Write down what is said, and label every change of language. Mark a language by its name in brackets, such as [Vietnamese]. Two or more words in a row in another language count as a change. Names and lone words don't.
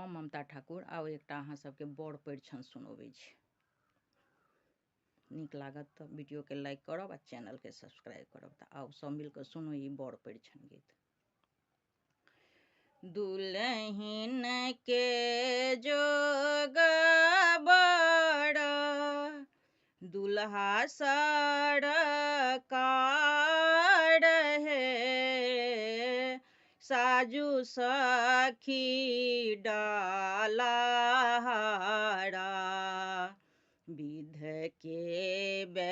[Maithili] ममता ठाकुर। आउ एकटा अहाँ सबके बड़ परिछन सुनबै छी। नीक लागत तऽ वीडियो के लाइक करब आ चैनल के सब्सक्राइब करब। तऽ आउ सब मिलकर सुनू ई बड़ परिछन गीत। दुल्हन के जोग बड़ दुल्हा सड़कार है, साजू सखी डाला हारा, विध के